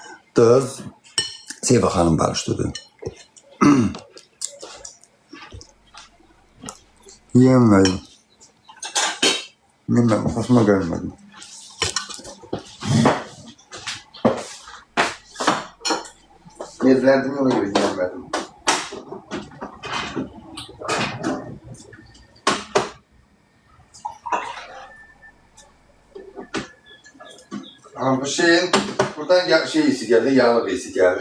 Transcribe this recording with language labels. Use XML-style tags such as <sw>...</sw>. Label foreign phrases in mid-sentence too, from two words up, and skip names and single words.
<az>Seva xanım barışdıdı. Yiyəmədim. Bilməm, xoşuma gəlmədi. Nervləndim, ona görə yiyəmədim.</az> <tr>Bu şeyin buradan şey isi geldi, yağlı bir isi geldi.</tr>